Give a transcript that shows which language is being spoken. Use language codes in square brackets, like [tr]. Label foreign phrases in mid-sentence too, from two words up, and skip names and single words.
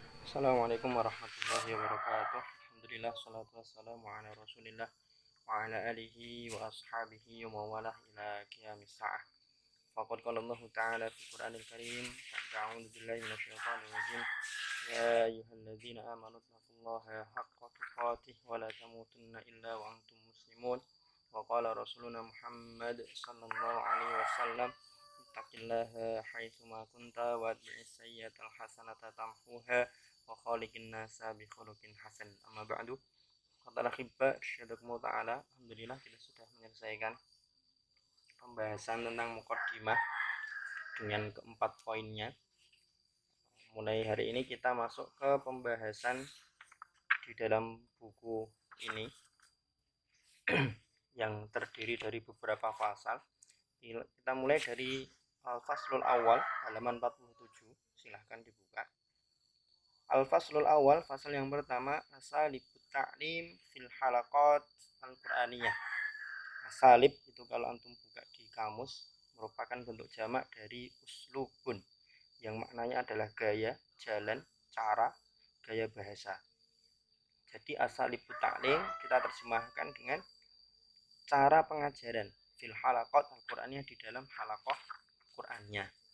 [ar] السلام عليكم ورحمة الله وبركاته. الحمد لله، الصلاة والسلام على رسول الله وعلى آله وأصحابه وموالاه إلى قيام الساعة. فقد قال الله تعالى في القرآن الكريم، أعوذ بالله من الشيطان الرجيم. يا أيها الذين آمنوا اتقوا الله حق تقاته ولا تموتن إلا وأنتم مسلمون. وقال رسولنا محمد صلى الله عليه وسلم، اتق الله حيثما كنت وأتبع السيئة الحسنة تمحها وخالق الناس بخلق حسن. أما بعد. قال حبا شدكم تعالى. [id] Alhamdulillah kita sudah menyelesaikan pembahasan tentang muqaddimah dengan keempat poinnya. Mulai hari ini kita masuk ke pembahasan di dalam buku ini yang terdiri dari beberapa pasal. Kita mulai dari [ar] فصل الأول [id] halaman 47. Silahkan dibuka. [ar] الفصل الأول, [id] fasal yang pertama, [ar] أساليب التعليم في الحلقات القرآنية. [id] Asalib itu kalau antum buka di kamus merupakan bentuk jamak dari uslubun, yang maknanya adalah gaya, jalan, cara, gaya bahasa. Jadi [ar] أساليب التعليم [id] kita terjemahkan dengan cara pengajaran [ar] في الحلقات القرآنية, [id] di dalam halaqah Qur'annya.